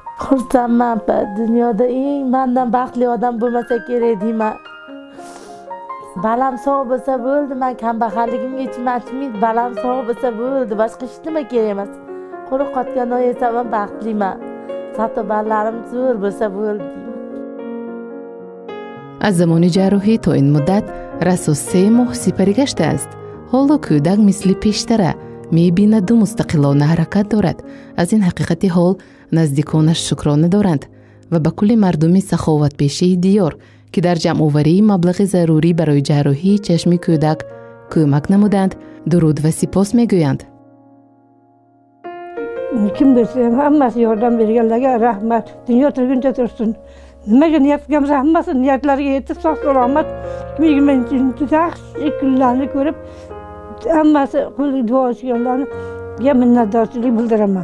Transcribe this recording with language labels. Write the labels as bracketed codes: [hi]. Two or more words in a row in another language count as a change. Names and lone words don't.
[uz] Xursandman, dunyoda eng mendan baxtli odam bo'lmasa kerak deyman. Balam sog' bo'lsa bo'ldi, men kambag'alligimga ichim achmaydi. Balam sog' bo'lsa bo'ldi, boshqa hech nima kerak emas. Quruq qotgandan yesa men baxtliman. Hatto balarim zo'r bo'lsa bo'ldi deyman. [fa] از زمان جراحی تا این مدت رسو 3 ماه سپری گشته است. حالا کودک مثل پیشتره می‌بیند و مستقلانه حرکت دارد. از این حقیقت حال نزدیکانش شکرانه دارند و به کل مردمی سخاوت پیشه دیار که در جمع آوری مبلغ ضروری برای جراحی چشم کودک کمک نمودند درود و سپاس میگویند. [uz] Kim bilsin, hammasi yordam berganlarga rahmat. Dunyo turguncha tursin. Nimaga niyat qilganmiz hammasi niyatlariga yetib sog' salomat 2020 yaxshi kunlarni ko'rib hammasi qo'li duo qilganlarga minnatdorchilik bildiraman.